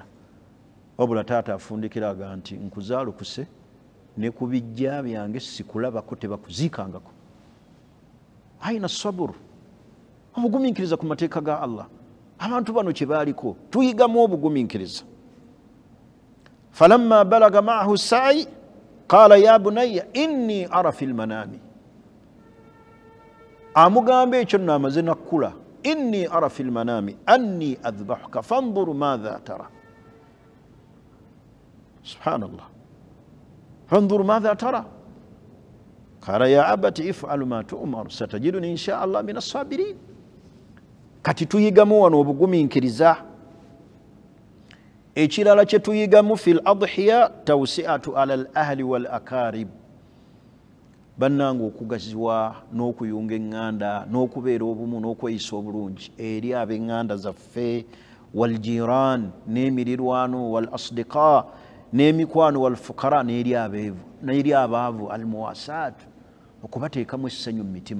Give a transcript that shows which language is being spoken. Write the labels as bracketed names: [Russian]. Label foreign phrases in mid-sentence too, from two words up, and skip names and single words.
[Ganda] Wabula taata afundikira aga nti nkuzaalukuse ne ku bijja byange sikulabako tebakuziikangako. Aina saburu, obugumiikiriza ku mateeka ga Allah. Abantu bano kye baaliko tuyigamu obugumiikiriza. [Arabic] فلما بلغ معه السعي قال يا بني إني أرى في المنام, [Ganda] amugamba ekyo nno amaze nakkula, [Arabic] إني أرى في المنام أني أذبحك فانظر ماذا ترى. سبحان الله، فانظر ماذا ترى. قال يا أبت افعل ما تؤمر ستجدني إن شاء الله من الصابرين. [Ganda] Kati tuyigamu wano obugumiikiriza. Ekirala kye tuyigamu [Arabic] في الأضحية توسعة على الأهل والأقارب, [Ganda] bannanga okugaziwa n'okuyunga eŋŋanda n'okubeera obumu n'okweyisa obulungi eri ab'eŋŋanda zaffe, [Arabic] والجيران [Ganda] n'emirirwano, [Arabic] والأصدقاء [Ganda] n'emikwano, [Arabic] والفقراء [Ganda] n'eri abaavu, [Arabic] المواساة [Ganda] okubateekamu essanyu mu mitima.